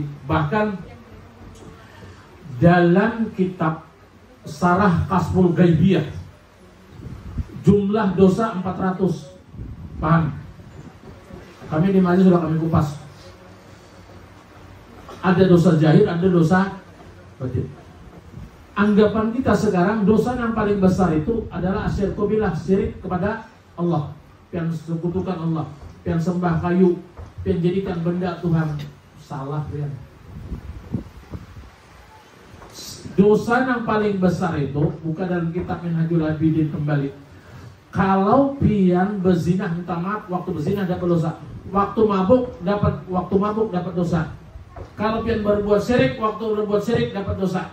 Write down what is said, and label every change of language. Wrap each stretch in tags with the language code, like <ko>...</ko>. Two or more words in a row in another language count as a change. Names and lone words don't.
<bjn>Bahkan dalam kitab Sarah Kasful Gaibiyah, jumlah dosa 400. Paham? Kami di majelis sudah kami kupas. Ada dosa zahir, ada dosa batin. Anggapan kita sekarang dosa yang paling besar itu adalah</bjn> <ar>الشرك بالله,</ar> <bjn>syirik kepada Allah, pian sekutukan Allah, pian sembah kayu, pian jadikan benda Tuhan. Salah pian. Dosa yang paling besar itu bukan dalam kitab Minhajul Abidin kembali. Kalau pian berzina, minta maaf, waktu berzina dapat dosa. Waktu mabuk dapat dosa. Kalau pian berbuat syirik, waktu berbuat syirik dapat dosa.</bjn>